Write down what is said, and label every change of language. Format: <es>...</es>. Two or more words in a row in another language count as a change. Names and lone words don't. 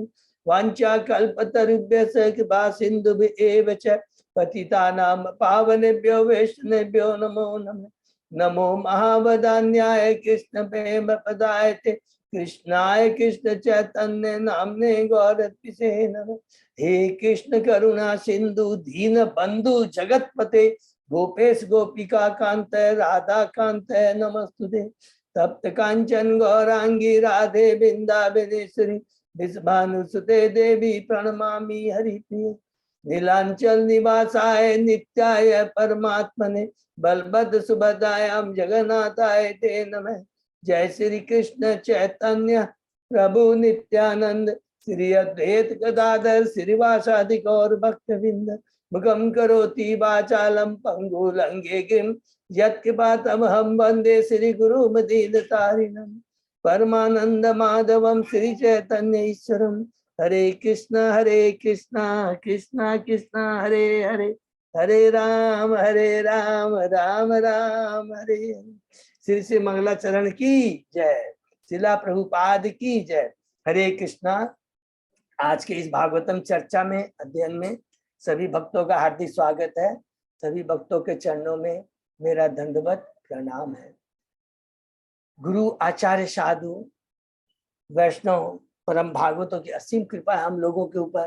<sa>वांछा कल्पतरुभ्यश्च कृपा सिन्धुभ्येव च पतितानां पावनेभ्यो वैष्णवेभ्यो नमो नमः। नमो महावदान्याय कृष्ण प्रेम पदायते कृष्णाय कृष्ण चैतन्य नामने गौरत्पिषे नमः। हे कृष्ण करुणा सिंधु दीन बंधु जगतपते गोपेश गोपिका कांत राधा कांत नमस्तुते। तप्त कांचन गौरांगी राधे वृंदावनेश्वरी विश्वानुसुते देवी प्रणमामि हरिप्रिये। नीलांचल निवासाय नित्याय परमात्मने बलभद्र सुभद्रायां जगन्नाथाय ते नमः। जय श्री कृष्ण चैतन्य प्रभु नित्यानंद श्री अद्वैत गदाधर श्रीवासादि गौर भक्तवृंद। मुखं करोति वाचालं पंगुलंघे गिरिं यत्कृपातमहं वन्दे श्री गुरुमदीनतारिणं। परमानंद माधवं श्री चैतन्य ईश्वरं। हरे कृष्णा कृष्णा कृष्णा हरे हरे हरे राम राम राम हरे हरे।</sa> <hi>श्री श्री मंगलाचरण की जय। शिला प्रभुपाद की जय। हरे कृष्णा। आज के इस भागवतम चर्चा में अध्ययन में सभी भक्तों का हार्दिक स्वागत है। सभी भक्तों के चरणों में मेरा दंडवत प्रणाम है। गुरु आचार्य साधु वैष्णव परम भागवतों की असीम कृपा है हम लोगों के ऊपर।</hi>